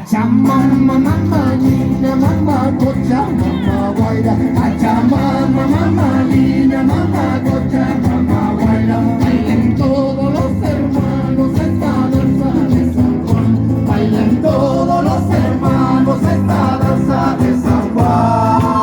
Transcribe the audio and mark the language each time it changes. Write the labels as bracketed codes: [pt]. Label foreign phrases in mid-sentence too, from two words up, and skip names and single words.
[qu] Mamma, mamma, Nina, mamma, gocha, mamma, guaira. Acha, mamma, mamma, Nina, mamma, gocha, mamma, guaira. [es] Bailen todos los hermanos esta danza de San Juan. Bailen todos los hermanos esta danza de San Juan.